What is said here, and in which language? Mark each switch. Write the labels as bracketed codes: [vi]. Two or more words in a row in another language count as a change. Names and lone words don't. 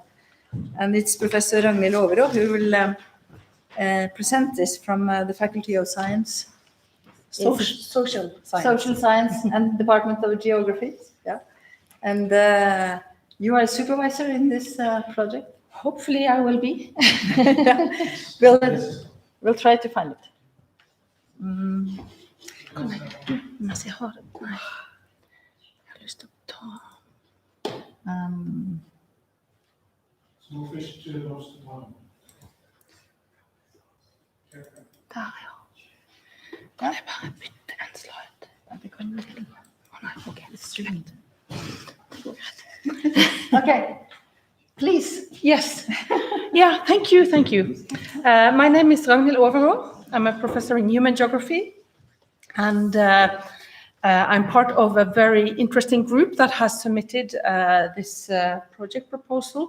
[en] And it's Professor Ragnhild Overå who will present this from the Faculty of Science. Social science. Social Science and Department of Geography. Yeah, and you are a supervisor in this project. Hopefully I will be. We'll try to find it. [no] Mens jeg har det. Nei. Jeg har lyst til å ta. [en] Small fish to roast one. [no] Der, ja. Kan jeg bare bytte en slide? Det kan du ikke. Nei, ok, det er slutt. Det går greit. [en] Okay, please. Yes. Yeah, thank you, thank you. My name is Ragnhild Overå. I'm a professor in human geography, and I'm part of a very interesting group that has submitted this project proposal.